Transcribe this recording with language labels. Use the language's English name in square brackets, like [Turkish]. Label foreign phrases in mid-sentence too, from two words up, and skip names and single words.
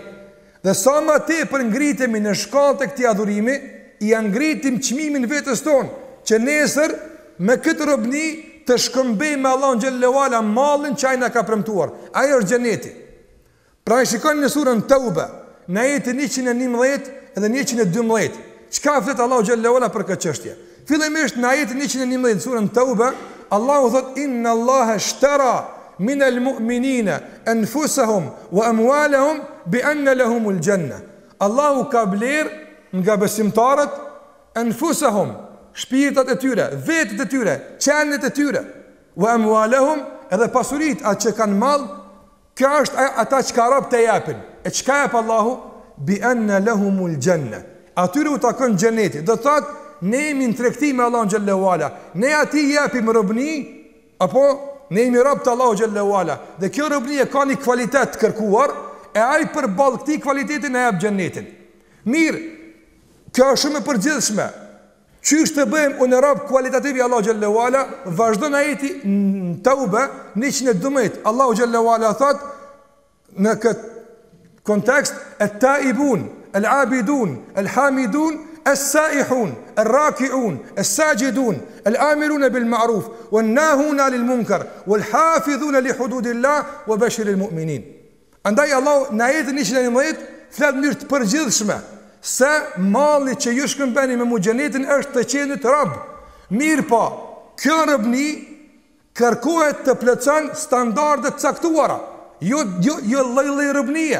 [Albanian] Dhe sa më tepër ngritemi në shkallë të këtij adhurimi, i ngritim çmimin vetes tonë, që nesër me këtë robni të shkëmbejmë me Allahun [Arabic] جل وعلا [Albanian] mallin që ai na ka premtuar. Ai është xheneti. Pra shikoni në surën Tauba, në ajetin 111 dhe 112, çka flet Allahu [Arabic] جل وعلا [Albanian] për këtë çështje. Fillimisht në ajetin 111 surën Tauba, Allahu thot [Arabic] إن الله اشترى من المؤمنين أنفسهم وأموالهم بأن لهم الجنة. [Albanian] Allahu ka bler nga besimtarët anfusahum, shpirtat e tyre, vetët e tyre, qenet e tyre, [Arabic] وأموالهم, [Albanian] edhe pasurit atë që kanë mall, kjo është ata që ka rob të japin. E çka jep Allahu? [Arabic] بأن لهم الجنة. [Albanian] atyre u takon xheneti. Do thotë ne jemi në tregti me Allahun [Arabic] جل وعلا. [Albanian] Ne atij japim robni, apo ne jemi rob të Allahut [Arabic] جل وعلا. [Albanian] Dhe kjo robni ka një kvalitet të kërkuar, e ai përballë këtij kvaliteti na jap xhenetin. Mirë, kjo është shumë e përgjithshme. Qysh të bëjmë unë rob kualitativ i Allahu [Arabic] جل وعلا, [Albanian] vazhdon ajeti në Tauba 112. [Arabic] الله جل وعلا [Albanian] thot në këtë kontekst [Arabic] التائبون العابدون الحامدون السائحون الراكعون الساجدون الآمرون بالمعروف والناهون عن المنكر والحافظون لحدود الله وبشر المؤمنين. [Albanian] Andaj Allah në ajetin 111 flet në mënyrë të përgjithshme se malli që ju shkëmbeni me xhenetin është të qenit rob. Mirë po, kjo robni kërkohet të plotëson standarde të caktuara, jo lloj robnie.